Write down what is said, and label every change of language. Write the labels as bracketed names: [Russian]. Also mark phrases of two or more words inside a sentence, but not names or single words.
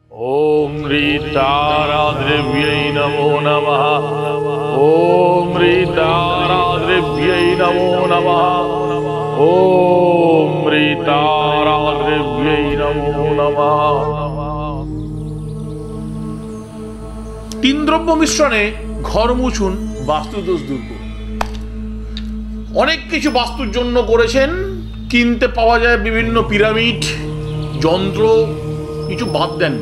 [Sanskrit] ओम ह्रीताराद्रव्यै नमो नमः। ओम ह्रीताराद्रव्यै नमो नमः। ओम ह्रीताराद्रव्यै नमो नमः। [Bangla] তিন দ্রব্য মিশ্রণে ঘর মুছুন, বাস্তুদোষ দূর করুন। অনেক কিছু বাস্তুর জন্য করেছেন, কিনতে পাওয়া যায় বিভিন্ন পিরামিড যন্ত্র, কিছু বাদ দেননি।